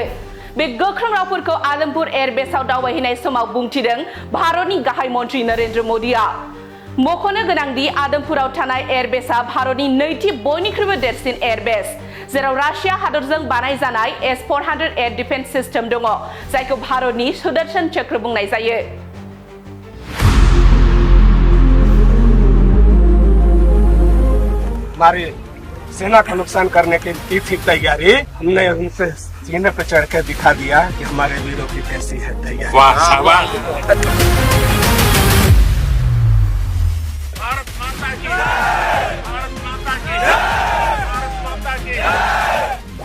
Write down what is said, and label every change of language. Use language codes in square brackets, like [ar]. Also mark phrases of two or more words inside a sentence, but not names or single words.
[brx] बे गोख्रों रावफोरखौ आदमपुर एयरबेसआव दावबायहैनाय समाव बुंथिदों भारतनि गाहाय मन्त्रि नरेंद्र मोदीआ। मख'नो गोनांदि आदमपुराव थानाय एयारबेसआ भारतनि नैथि बयनिख्रुइबो देरसिन एयारबेस, जेराव रासिया हादरजों बानायजानाय [en] S-400 air defence system [brx] दङ जायखौ भारतनि सुदर्शन चक्र बुंनाय जायो। [hi] हमारी सेना का नुकसान करने की थी तैयारी, हमने उनसे सीने पर चढ़ कर दिखा दिया कि हमारे वीरों की कैसी है तैयारी। वाह शाबाश। भारत माता की जय, भारत माता की जय, भारत माता की जय।